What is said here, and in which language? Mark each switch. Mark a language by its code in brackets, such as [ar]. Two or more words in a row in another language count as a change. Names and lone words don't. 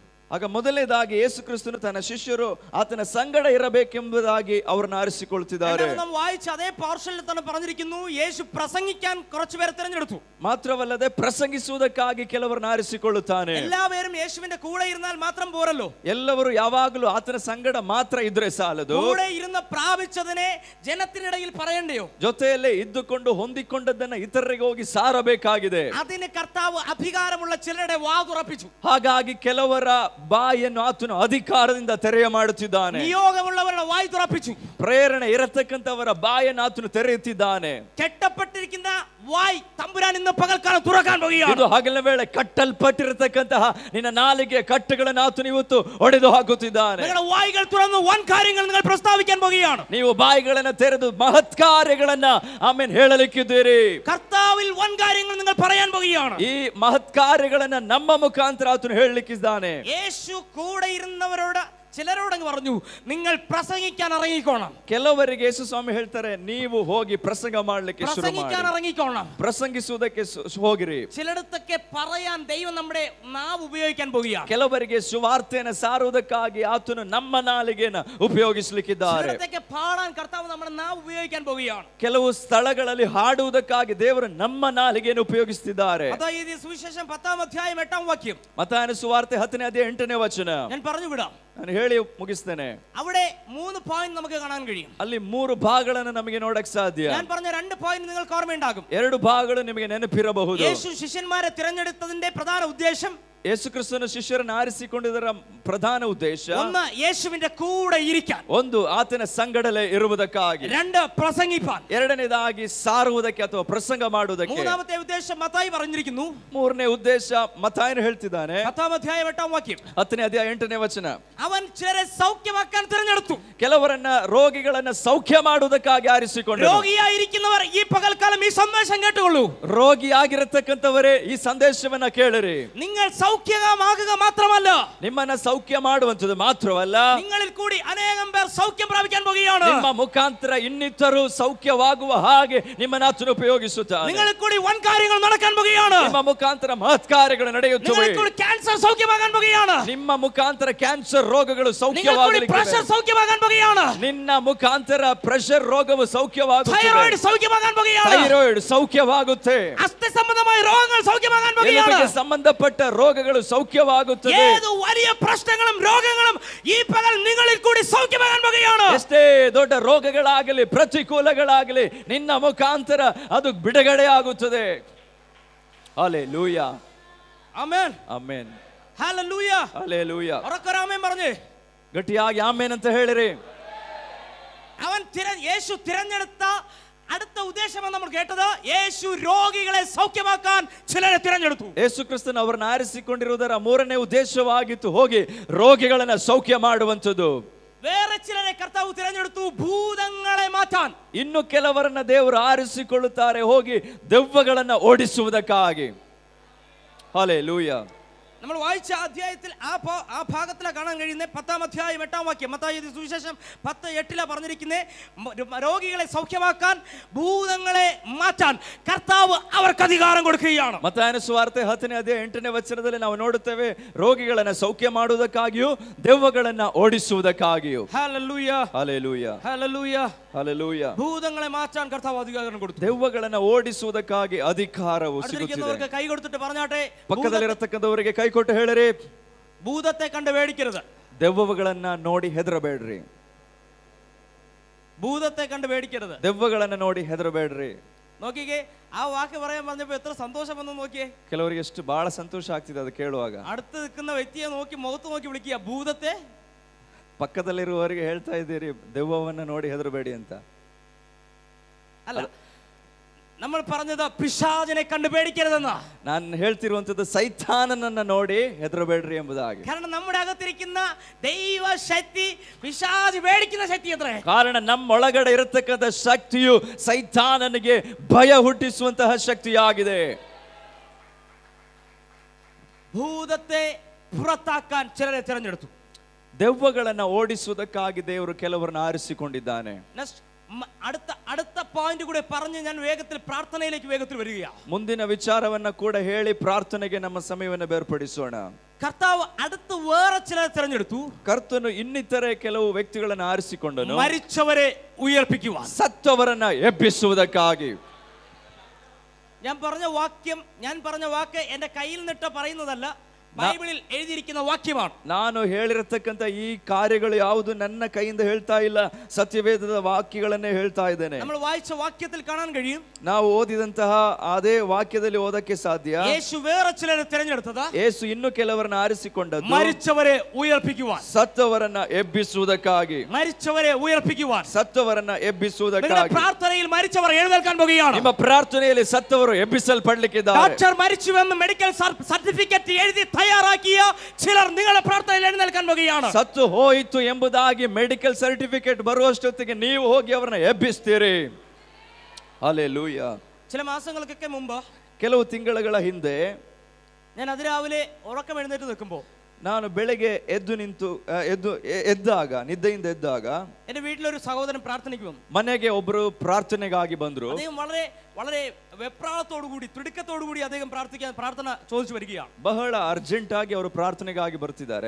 [kn] ಆಗ ಮೊದಲನೇದಾಗಿ ಯೇಸು ಕ್ರಿಸ್ತನು ತನ್ನ ಶಿಷ್ಯರು ಆತನ ಸಂಗಡ ಇರಬೇಕೆಂಬುದಾಗಿ ಅವರನ್ನು ಆರಿಸಿಕೊಳ್ತಿದ್ದಾರೆ. [ml] നാം വായിച്ച അതേ പോർഷനിൽ തന്നെ പറഞ്ഞിരിക്കുന്നു, യേശു പ്രസംഗിക്കാൻ കുറച്ചുപേരെ തിരഞ്ഞെടുത്തു. [kn] ಮಾತ್ರವಲ್ಲದೆ ಪ್ರಸಂಗಿಸುವುದಕ್ಕಾಗಿ ಕೆಲವರನ್ನು ಆರಿಸಿಕೊಳ್ಳುತ್ತಾನೆ. [ml] എല്ലാവരും യേശുവിന്റെ കൂടെ ഇരുന്നാൽ മാത്രം പോരല്ലോ. [kn] ಎಲ್ಲವರು ಯಾವಾಗಲೂ ಆತನ ಸಂಗಡ ಮಾತ್ರ ಇದ್ರೆ ಸಾಲದು. [ml] കൂടെ ഇരുന്ന് പ്രാപിച്ചതിനെ ജനത്തിനിടയിൽ പറയണ്ടയോ? [kn] ಜೊತೆಯಲ್ಲೇ ಇದ್ದುಕೊಂಡು ಹೊಂದಿಕೊಂಡದ್ದನ್ನ ಇತರರಿಗೆ ಹೋಗಿ ಸಾರಬೇಕಾಗಿದೆ. [ml] അതിന് കർത്താവ് അധികാരമുള്ള ചിലരുടെ വാ തുറപ്പിച്ചു. [kn] ಹಾಗಾಗಿ ಕೆಲವರ ಬಾಯನ್ನು ಆತನು ಅಧಿಕಾರದಿಂದ ತೆರೆಯ ಮಾಡುತ್ತಿದ್ದಾನೆ. [ml] നിയോഗമുള്ളവരുടെ വായ് തുറപ്പിച്ചു. [kn] ಪ್ರೇರಣೆ ಇರತಕ್ಕಂತವರ ಬಾಯನ್ನು ಆತನು ತೆರೆಯುತ್ತಿದ್ದಾನೆ. [ml] കെട്ടപ്പെട്ടിരിക്കുന്ന വായ് തമ്പുരാൻ ഇന്ന് പകൽക്കാലം തുറക്കാൻ പോകുകയാണ്. [kn] ಇದು ಹಗಲಿನ ವೇಳೆ ಕಟ್ಟಲ್ಪಟ್ಟಿರತಕ್ಕಂತಹ ನಿನ್ನ ನಾಲಿಗೆ ಕಟ್ಟುಗಳನ್ನು ಆತನು ಇವತ್ತು ಒಡೆದು ಹಾಕುತ್ತಿದ್ದಾನೆ. [ml] നിങ്ങളുടെ വായ്കൾ തുറന്ന് വൻ കാര്യങ്ങൾ നിങ്ങൾ പ്രസ്താവിക്കാൻ പോകുകയാണ്. [kn] ನೀವು ಬಾಯಿಗಳನ್ನು ತೆರೆದು ಮಹತ್ ಕಾರ್ಯಗಳನ್ನ ಆಮೇಲೆ ಹೇಳಲಿಕ್ಕಿದ್ದೀರಿ. [ml] കർത്താവിൽ വൻ കാര്യങ്ങൾ നിങ്ങൾ പറയാൻ പോകുകയാണ്. [kn] ಈ ಮಹತ್ ಕಾರ್ಯಗಳನ್ನ ನಮ್ಮ ಮುಖಾಂತರ ಆತನು ಹೇಳಲಿಕ್ಕಿದ್ದಾನೆ. [ml] യേശു കൂടെ ഇരുന്നവരോട് ചിലരോടങ്ങ് പറഞ്ഞു, നിങ്ങൾ പ്രസംഗിക്കാൻ ഇറങ്ങിക്കോണം. [kn] ಕೆಲವರಿಗೆ ಯೇಸು ಸ್ವಾಮಿ ಹೇಳ್ತಾರೆ, ನೀವು ಹೋಗಿ ಪ್ರಸಂಗ ಮಾಡಲಿಕ್ಕೆ ಶುರು [ml] പ്രസംഗിക്കാൻ [kn] ಮಾಡಿ, [ml] ഇറങ്ങിക്കോണം. [kn] ಪ್ರಸಂಗಿಸುವುದಕ್ಕೆ ಹೋಗಿರಿ. [ml] ചിലടത്തൊക്കെ പറയാൻ ദൈവം നമ്മുടെ നാവ് ഉപയോഗിക്കാൻ പോകുകയാണ്. [kn] ಕೆಲವರಿಗೆ ಸುವಾರ್ತೆಯನ್ನು ಸಾರುವುದಕ್ಕಾಗಿ ಆತನು ನಮ್ಮ ನಾಲಿಗೆಯನ್ನು ಉಪಯೋಗಿಸಲಿಕ್ಕಿದ್ದಾರೆ. [ml] ചിലടത്തൊക്കെ പാടാൻ കർത്താവ് നമ്മുടെ നാവ് ഉപയോഗിക്കാൻ പോകുകയാണ്. [kn] ಕೆಲವು ಸ್ಥಳಗಳಲ್ಲಿ ಹಾಡುವುದಕ್ಕಾಗಿ ದೇವರು ನಮ್ಮ ನಾಲಿಗೆಯನ್ನು ಉಪಯೋಗಿಸುತ್ತಿದ್ದಾರೆ. [ml] അതായത് സുവിശേഷം 10-ാം അധ്യായം 8-ാം വാക്യം. [kn] ಮತ್ತಾಯನ ಸುವಾರ್ತೆ 10ನೇ ಅಧ್ಯಾಯ 8ನೇ ವಚನ [ml] ഞാൻ പറഞ്ഞു വിടാം. [kn] ನಾನು ಹೇಳಿ ಮುಗಿಸ್ತೇನೆ. [ml] അവിടെ 3 പോയിന്റ് നമുക്ക് കാണാൻ കഴിയും. [kn] ಅಲ್ಲಿ 3 ಭಾಗಗಳನ್ನು ನಮಗೆ ನೋಡಕ್ ಸಾಧ್ಯ. [ml] ഞാൻ പറഞ്ഞ 2 പോയിന്റ് നിങ്ങൾക്ക് ഓർമ്മയുണ്ടാകും. [kn] 2 ಭಾಗಗಳು ನಿಮಗೆ ನೆನಪಿರಬಹುದು. [ml] യേശു ശിഷ്യന്മാരെ തിരഞ്ഞെടുത്തതിന്റെ പ്രധാന ഉദ്ദേശം, [kn] ಯೇಸು ಕ್ರಿಸ್ತನ ಶಿಷ್ಯರನ್ನು ಆರಿಸಿಕೊಂಡಿದ್ದರ ಪ್ರಧಾನ ಉದ್ದೇಶ, [ml] ഒന്ന് യേശുവിന്റെ കൂടെ ഇരിക്കാൻ, [kn] ಒಂದು ಆತನ ಸಂಗಡಲೇ ಇರುವುದಕ್ಕಾಗಿ, [ml] 2 പ്രസംഗിപ്പാൻ, [kn] ಎರಡನೇದಾಗಿ ಸಾರುವುದಕ್ಕೆ ಅಥವಾ ಪ್ರಸಂಗ ಮಾಡುವುದಕ್ಕೆ, [ml] മൂന്നാമത്തെ ഉദ്ദേശം മത്തായി പറഞ്ഞിരിക്കുന്നു. [kn] ಮೂರನೇ ಉದ್ದೇಶ ಮತ್ತಾಯನು ಹೇಳ್ತಿದ್ದಾನೆ. [ml] 10-ാം അധ്യായം 8-ാം വാക്യം. [kn] 10ನೇ ಅಧ್ಯಾಯ 8ನೇ ವಚನ. [ml] അവൻ ചിലരെ സൗഖ്യമാക്കാൻ തിരഞ്ഞെടുത്തു. [kn] ಕೆಲವರನ್ನ ರೋಗಿಗಳನ್ನ ಸೌಖ್ಯ ಮಾಡುವುದಕ್ಕಾಗಿ ಆರಿಸಿಕೊಂಡರು. [ml] രോഗിയായിരിക്കുന്നവർ ഈ പകൽക്കാലം ഈ സന്ദേശം കേട്ടുകൊള്ളൂ. [kn] ರೋಗಿಯಾಗಿರತಕ್ಕಂಥವರೇ ಈ ಸಂದೇಶವನ್ನ ಕೇಳಿರಿ. [ml] നിങ്ങൾ സൗഖ്യമാകുക മാത്രമല്ല, [kn] ನಿಮ್ಮನ್ನ ಸೌಖ್ಯ ಮಾಡುವಂಥದ್ದು ಮಾತ್ರವಲ್ಲ, [ml] നിങ്ങളിൽ കൂടി അനേകം പേർ സൗഖ്യം പ്രാപിക്കാൻ പോകുകയാണ്. [kn] ನಿಮ್ಮ ಮುಖಾಂತರ ಇನ್ನಿತರು ಸೌಖ್ಯವಾಗುವ ಹಾಗೆ ನಿಮ್ಮನ್ನ ಆತನು ಉಪಯೋಗಿಸುತ್ತಾನೆ. [ml] നിങ്ങളിൽ കൂടി വൻ കാര്യങ്ങൾ നടക്കാൻ പോകുകയാണ്. [kn] ನಿಮ್ಮ ಮುಖಾಂತರ ಮಹತ್ ಕಾರ್ಯಗಳು ನಡೆಯುತ್ತವೆ. [ml] നിങ്ങളിൽ കൂടി ക്യാൻസർ സൗഖ്യമാകാൻ പോകുകയാണ്. [kn] ನಿಮ್ಮ ಮುಖಾಂತರ ಕ್ಯಾನ್ಸರ್ ರೋಗಗಳು [ml] നിങ്ങളിൽ കൂടി പ്രഷർ [kn] ಸೌಖ್ಯವಾಗಲಿವೆ. [ml] സൗഖ്യമാകാൻ പോകുകയാണ്. [kn] ನಿನ್ನ ಮುಖಾಂತರ ಪ್ರೆಷರ್ ರೋಗವು ಸೌಖ್ಯವಾಗುತ್ತದೆ. [ml] തൈറോയ്ഡ് സൗഖ്യമാകാൻ പോകുകയാണ്. [kn] ಥೈರಾಯ್ಡ್ ಸೌಖ್ಯವಾಗುತ್ತೆ. [ml] അസ്ഥി സംബന്ധമായ രോഗങ്ങൾ സൗഖ്യമാകാൻ പോകുകയാണ്. [kn] ಎಲುಬಿಗೆ ಸಂಬಂಧಪಟ್ಟ ರೋಗಗಳು ಸೌಖ್ಯವಾಗುತ್ತದೆ. [ml] ഏത് വലിയ പ്രശ്നങ്ങളും രോഗങ്ങളും ഈ പകൽ നിങ്ങളിൽ കൂടി സൗഖ്യമാകാൻ പോകുകയാണ്. [kn] ಎಷ್ಟೇ ದೊಡ್ಡ ರೋಗಗಳಾಗಲಿ ಪ್ರತಿಕೂಲಗಳಾಗಲಿ ನಿನ್ನ ಮುಖಾಂತರ ಅದು ಬಿಡುಗಡೆ ಆಗುತ್ತದೆ. ಹಲ್ಲೆಲೂಯಾ, [ml] ആമേൻ, [kn] ಆಮೆನ್, [ml] ഹല്ലേലൂയ, [kn] ಹಲ್ಲೆಲೂಯಾ. [ml] ഉറക്കെ ആമേൻ പറഞ്ഞേ. [kn] ಗಟ್ಟಿಯಾಗಿ ಆಮೆನ್ ಅಂತ ಹೇಳಿರಿ. [ml] യേശു തിരഞ്ഞെടുത്ത അടുത്ത ഉദ്ദേശം നമ്മൾ കേട്ടത്, യേശു രോഗികളെ സൗഖ്യമാക്കാൻ ചിലരെ തിരഞ്ഞെടുത്തു. [kn] ಯೇಸು ಕ್ರಿಸ್ತನು ಅವರನ್ನು ಆರಿಸಿಕೊಂಡಿರುವುದರ ಮೂರನೇ ಉದ್ದೇಶವಾಗಿತ್ತು ಹೋಗಿ ರೋಗಿಗಳನ್ನ ಸೌಖ್ಯ ಮಾಡುವಂಥದ್ದು. [ml] വേറെ ചിലരെ കർത്താവ് തിരഞ്ഞെടുത്തു ഭൂതങ്ങളെ മാറ്റാൻ. [kn] ಇನ್ನು ಕೆಲವರನ್ನ ದೇವರು ಆರಿಸಿಕೊಳ್ಳುತ್ತಾರೆ ಹೋಗಿ ದೆವ್ವಗಳನ್ನ ಓಡಿಸುವುದಕ್ಕಾಗಿ. [ml] ഹല്ലേലൂയ. നമ്മൾ വായിച്ച അധ്യായത്തിൽ ആ ഭാഗത്തിലാണ് കാണാൻ കഴിയുന്നത്. 10-ാം അധ്യായം 8-ാം വാക്യം, മത്തായി സുവിശേഷം 10:8 പറഞ്ഞിരിക്കുന്നത്, രോഗികളെ സൗഖ്യമാക്കാൻ ഭൂതങ്ങളെ മാറ്റാൻ കർത്താവ് അവർക്ക് അധികാരം കൊടുക്കുകയാണ്. [kn] ಮತ್ತಾಯನ ಸುವಾರ್ತೆ 10ನೇ ಅಧ್ಯಾಯ 8ನೇ ವಚನದಲ್ಲಿ ನಾವು ನೋಡುತ್ತೇವೆ, ರೋಗಿಗಳನ್ನ ಸೌಖ್ಯ ಮಾಡುವುದಕ್ಕಾಗಿಯೂ ದೆವ್ವಗಳನ್ನ ಓಡಿಸುವುದಕ್ಕಾಗಿಯೂ. [ml] ഹല്ലേലൂയ, [kn] ಹಲ್ಲೆಲೂಯ, [ml] ഹല്ലേലൂയ, [kn] ಹಲ್ಲೆಲೂಯ. [ml] ഭൂതങ്ങളെ മാറ്റാൻ കർത്താവ് അധികാരം കൊടുത്തു. [kn] ದೆವ್ವಗಳನ್ನ ಓಡಿಸುವುದಕ್ಕಾಗಿ ಅಧಿಕಾರವು ಸಿಗುತ್ತಿದೆ. [ml] കൈ കൊടുത്തിട്ട് പറഞ്ഞാട്ടെ, [kn] ಪಕ್ಕದಲ್ಲಿರತಕ್ಕಂಥವರಿಗೆ ಕೈ ಕೊಟ್ಟು ಹೇಳಿರಿ, [ml] ഭൂതത്തെ കണ്ട് പേടിക്കരുത്. [kn] ದೆವ್ವಗಳನ್ನ ನೋಡಿ ಹೆದರಬೇಡ್ರಿ. [ml] ഭൂതത്തെ കണ്ട് പേടിക്കരുത്. [kn] ದೆವ್ವಗಳನ್ನ ನೋಡಿ ಹೆದರಬೇಡ್ರಿ. [ml] നോക്കിക്കേ, ആ വാക്ക് പറയാൻ പറഞ്ഞപ്പോ എത്ര സന്തോഷം വന്നു നോക്കിയേ. [kn] ಕೆಲವರಿಗೆ ಎಷ್ಟು ಬಹಳ ಸಂತೋಷ ಆಗ್ತಿದೆ ಅದು ಕೇಳುವಾಗ. [ml] അടുത്ത് നിൽക്കുന്ന വ്യക്തിയെ നോക്കി മുഖത്ത് നോക്കി വിളിക്കുക, ഭൂതത്തെ. [kn] ಪಕ್ಕದಲ್ಲಿರುವವರಿಗೆ ಹೇಳ್ತಾ ಇದ್ದೀರಿ, ದೆವ್ವವನ್ನ ನೋಡಿ ಹೆದರಬೇಡಿ ಅಂತ [ml] അല്ല, നമ്മൾ പറഞ്ഞത് പിശാചിനെ കണ്ട് പേടിക്കരുതെന്നാ. [kn] ನಾನು ಹೇಳ್ತಿರುವಂತದ್ದು ಸೈತಾನನನ್ನ ನೋಡಿ ಹೆದರಬೇಡ್ರಿ ಎಂಬುದಾಗಿ. [ml] കാരണം നമ്മുടെ അകത്തിരിക്കുന്ന ദൈവശക്തി പിശാച് പേടിക്കുന്ന ശക്തി അത്രേ. [kn] ಕಾರಣ ನಮ್ಮೊಳಗಡೆ ಇರತಕ್ಕಂಥ ಶಕ್ತಿಯು ಸೈತಾನನಿಗೆ ಭಯ ಹುಟ್ಟಿಸುವಂತಹ ಶಕ್ತಿಯಾಗಿದೆ. [ml] ഭൂതത്തെ പുറത്താക്കാൻ ചിലരെ തിരഞ്ഞെടുത്തു. [kn] ದೆವ್ವಗಳನ್ನ ಓಡಿಸುವುದಕ್ಕಾಗಿ ದೇವರು ಕೆಲವರನ್ನು ಆರಿಸಿಕೊಂಡಿದ್ದಾನೆ. [ml] അടുത്ത പോയിന്റ് കൂടെ പറഞ്ഞ് ഞാൻ വേഗത്തിൽ പ്രാർത്ഥനയിലേക്ക് വേഗത്തിൽ വരികയാണ്. [kn] ಮುಂದಿನ ವಿಚಾರವನ್ನ ಕೂಡ ಹೇಳಿ ಪ್ರಾರ್ಥನೆಗೆ ನಮ್ಮ ಸಮಯವನ್ನು ಬೇರ್ಪಡಿಸೋಣ. [ml] കർത്താവ് അടുത്ത് വേറെ ചിലരെ തിരഞ്ഞെടുത്തു. [kn] ಕರ್ತನು ಇನ್ನಿತರೆ ಕೆಲವು ವ್ಯಕ್ತಿಗಳನ್ನು ಆರಿಸಿಕೊಂಡನು, [ml] മരിച്ചവരെ ഉയർപ്പിക്കുവാൻ, [kn] ಸತ್ತವರನ್ನ ಎಬ್ಬಿಸುವುದಕ್ಕಾಗಿ. [ml] ഞാൻ പറഞ്ഞ വാക്ക് എന്റെ കയ്യിൽ നിന്നിട്ട് പറയുന്നതല്ല, ബൈബിളിൽ എഴുതിയിരിക്കുന്ന വാക്യമാണ്. [kn] ನಾನು ಹೇಳಿರತಕ್ಕಂತ ಈ ಕಾರ್ಯಗಳು ಯಾವುದು ನನ್ನ ಕೈಯಿಂದ ಹೇಳ್ತಾ ಇಲ್ಲ, ಸತ್ಯವೇದದ ವಾಕ್ಯಗಳನ್ನೇ ಹೇಳ್ತಾ ಇದ್ದೇನೆ. [ml] നമ്മൾ വായിച്ച വാക്യത്തിൽ കാണാൻ കഴിയും, [kn] ನಾವು ಓದಿದಂತಹ ಅದೇ ವಾಕ್ಯದಲ್ಲಿ ಓದಕ್ಕೆ ಸಾಧ್ಯ. [ml] യേശു വേറെ ചിലരെ തിരഞ്ഞെടുത്തത്, [kn] ಯೇಸು ಇನ್ನು ಕೆಲವರನ್ನ ಆರಿಸಿಕೊಂಡದ್ದು, [ml] മരിച്ചവരെ ഉയർപ്പിക്കുവാൻ, [kn] ಸತ್ತವರನ್ನ ಎಬ್ಬಿಸುವುದಕ್ಕಾಗಿ. [ml] മരിച്ചവരെ ഉയർപ്പിക്കുവാൻ, [kn] ಸತ್ತವರನ್ನ ಎಬ್ಬಿಸುವುದಕ್ಕಾಗಿ. [ml] പ്രാർത്ഥനയിൽ മരിച്ചവർ എഴുന്നേൽക്കാൻ പോകുകയാണ്. [kn] ನಿಮ್ಮ ಪ್ರಾರ್ಥನೆಯಲ್ಲಿ ಸತ್ತವರು ಎಬ್ಬಿಸಲ್ಪಡಲಿಕ್ಕಿದ್ದಾರೆ. [ml] ഡോക്ടർ മരിച്ചുവെന്ന് [en] medical certificate [ml] എഴുതി തയ്യാറാക്കിയ ചിലർ നിങ്ങളുടെ പ്രാർത്ഥനയിൽ എഴുന്നേൽക്കാൻ പോകുകയാണ്. [kn] ಸತ್ತು ಹೋಯಿತು ಎಂಬುದಾಗಿ [en] medical certificate [kn] ಬರುವಷ್ಟೊತ್ತಿಗೆ ನೀವು ಹೋಗಿ ಅವರನ್ನ ಎಬ್ಬಿಸ್ತೀರಿ. ಹಲ್ಲೆಲೂಯ. [ml] ചില മാസങ്ങൾക്കൊക്കെ മുമ്പ്, [kn] ಕೆಲವು ತಿಂಗಳುಗಳ ಹಿಂದೆ, [ml] ഞാൻ അതിരാവിലെ ഉറക്കം എഴുന്നേറ്റ് നിൽക്കുമ്പോൾ, [kn] ನಾನು ಬೆಳಗ್ಗೆ ಎದ್ದಾಗ ನಿದ್ದೆಯಿಂದ ಎದ್ದಾಗ [ml] എന്റെ വീട്ടിലൊരു സഹോദരൻ പ്രാർത്ഥനയ്ക്ക് വന്നു. [kn] ಮನೆಗೆ ಒಬ್ಬರು ಪ್ರಾರ್ಥನೆಗಾಗಿ ಬಂದ್ರು. [ml] അദ്ദേഹം വളരെ വളരെ വെപ്രാളത്തോടുകൂടി തിടുക്കത്തോടുകൂടി അദ്ദേഹം പ്രാർത്ഥന ചോദിച്ചു വരികയാണ്. [kn] ಬಹಳ ಅರ್ಜೆಂಟ್ ಆಗಿ ಅವರು ಪ್ರಾರ್ಥನೆಗಾಗಿ ಬರ್ತಿದ್ದಾರೆ.